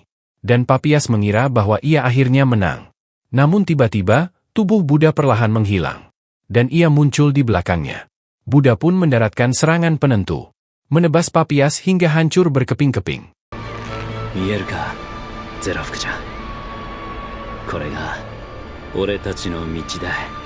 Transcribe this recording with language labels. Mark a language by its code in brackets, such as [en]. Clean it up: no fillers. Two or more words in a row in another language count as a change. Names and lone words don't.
[id] Dan Papias mengira bahwa ia akhirnya menang. Namun tiba-tiba, tubuh Buddha perlahan menghilang. Dan ia muncul di belakangnya. Buddha pun mendaratkan serangan penentu, menebas Papias hingga hancur berkeping-keping. [ja] Mieruka, Zero-fuku-chan. これが俺たちの道だ.